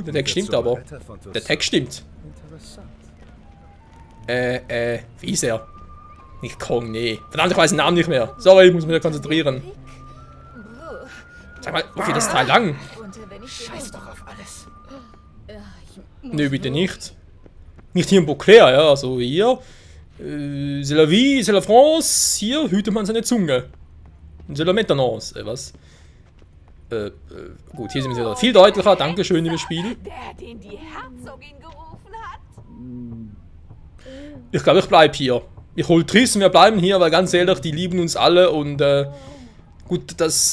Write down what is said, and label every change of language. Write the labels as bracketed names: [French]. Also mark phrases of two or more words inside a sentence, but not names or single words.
[German] Der Text stimmt aber. Der Text stimmt. Wie ist er? Nicht Kong, nee. Verdammt, ich weiß den Namen nicht mehr. Sorry, ich muss mich da konzentrieren. Sag mal, wofür das Teil lang? Scheiß doch auf alles. Nö, bitte nicht. Nicht hier in Beauclair, ja, also hier. [French] C'est la vie, c'est la France. [German] Hier hütet man seine Zunge. [French] C'est la maintenance. [German] Was? Gut, hier sind wir wieder viel deutlicher. Dankeschön, liebes Spiel. Der, den die Herzogin gerufen hat? Ich glaube, ich bleib hier. Ich hol Triss und wir bleiben hier, weil ganz ehrlich, die lieben uns alle und gut, das